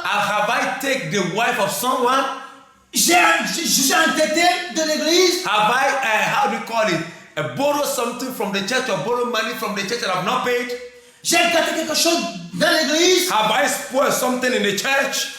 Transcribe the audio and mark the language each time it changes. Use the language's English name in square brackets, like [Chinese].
[English] Have I taken the wife of someone? [French] je suis endetté de l'église, [English] Have I, how do you call it, borrow something from the church or borrow money from the church that I've not paid? [French] j'ai gâté quelque chose dans l'église. [English] Have I spoiled something in the church?